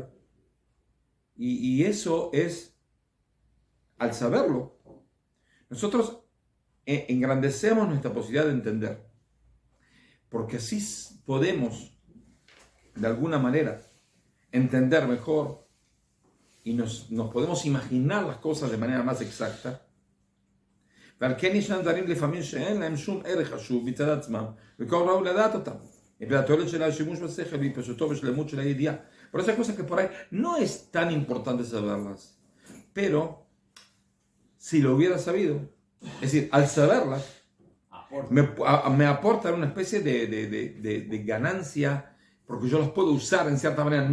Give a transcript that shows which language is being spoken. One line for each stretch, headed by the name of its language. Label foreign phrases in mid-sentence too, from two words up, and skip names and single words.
Spanish: Y eso es, al saberlo, nosotros engrandecemos nuestra posibilidad de entender. Porque así podemos, de alguna manera, entender mejor y nos podemos imaginar las cosas de manera más exacta.
Hebrew: ועל כן ישנם דברים לפעמים שאין להם שום ערך חשוב מצד עצמם, וכל ראוי לדעת אותם. והתועלת של השימוש בשכל והתפשטותו ושלמות של הידיעה.
Spanish: Por esas cosas que por ahí no es tan importante saberlas, pero si lo hubiera sabido, es decir, al saberlas, me aportan una especie de ganancia, porque yo las puedo usar en cierta manera.